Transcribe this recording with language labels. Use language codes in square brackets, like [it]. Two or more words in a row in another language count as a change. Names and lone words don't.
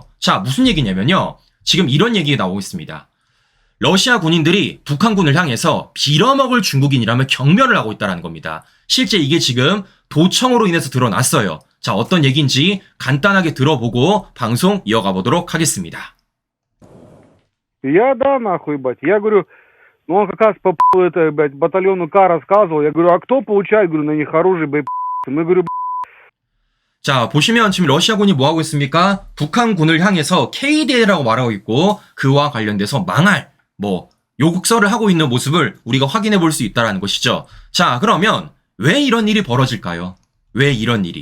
[ko] 자, 무슨 얘기냐면요, 지금 이런 얘기가 나오고 있습니다. 러시아 군인들이 북한군을 향해서 빌어먹을 중국인이라며 경멸을 하고 있다는 겁니다. 실제 이게 지금 도청으로 인해서 드러났어요. 자, 어떤 얘기인지 간단하게 들어보고 방송 이어가 보도록 하겠습니다. [ru] Я, да, нахуй, ебать. Я говорю, ну он как раз по это, блядь, батальону К рассказывал. Я говорю, а кто получает, говорю, на них оружие, блядь, мы, говорю, [ko] 자, 보시면 지금 러시아군이 뭐 하고 있습니까? 북한군을 향해서 KDA라고 말하고 있고 그와 관련돼서 망할 요국설을 하고 있는 모습을 우리가 확인해 볼 수 있다는 것이죠. 자, 그러면 왜 이런 일이 벌어질까요? 왜 이런 일이?